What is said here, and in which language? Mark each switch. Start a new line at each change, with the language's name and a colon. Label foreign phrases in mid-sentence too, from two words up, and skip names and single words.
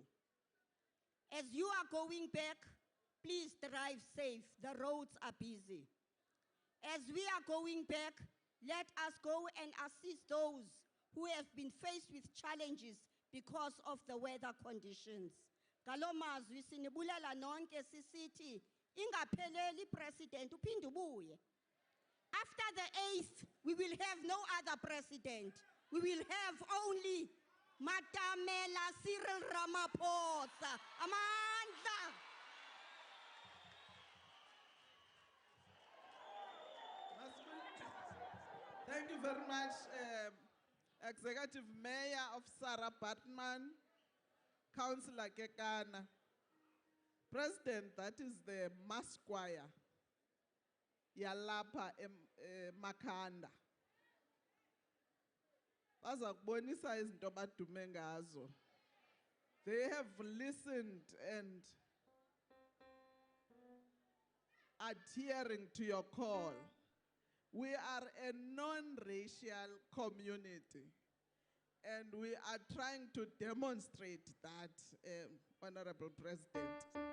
English: As you are going back, please drive safe. The roads are busy. As we are going back, let us go and assist those who have been faced with challenges because of the weather conditions.
Xhosa: Galomazwi sinibulela nonke sisithi ingapheleli president uphinde ubuye.
English: After the 8th, we will have no other president. We will have only Matamela Cyril Ramaphosa.
Xhosa: Amandla.
English: Thank you very much, Executive Mayor of Sarah Baartman, Councillor Kekana. President, that is the mass choir.
Xhosa: Yalapa Makhanda. Bazakubonisa izinto abadume ngazo.
English: They have listened and adhering to your call. We are a non-racial community, and we are trying to demonstrate that, Honorable President.